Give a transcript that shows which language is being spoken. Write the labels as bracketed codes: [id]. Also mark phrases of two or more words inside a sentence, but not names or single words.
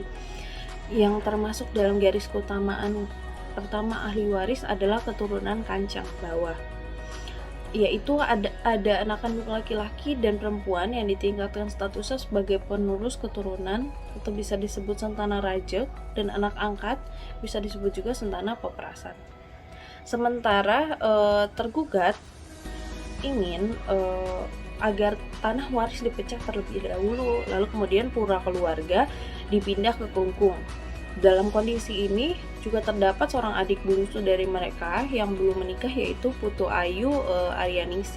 [id] Yang termasuk dalam garis keutamaan pertama ahli waris adalah keturunan kancang bawah, yaitu ada anak kandung laki-laki dan perempuan yang ditingkatkan statusnya sebagai penerus keturunan atau bisa disebut sentana rajek, dan anak angkat bisa disebut juga sentana peperasan. Sementara tergugat ingin agar tanah waris dipecah terlebih dahulu, lalu kemudian pura keluarga dipindah ke Kelungkung. Dalam kondisi ini juga terdapat seorang adik bungsu dari mereka yang belum menikah, yaitu Putu Ayu Aryaningsih.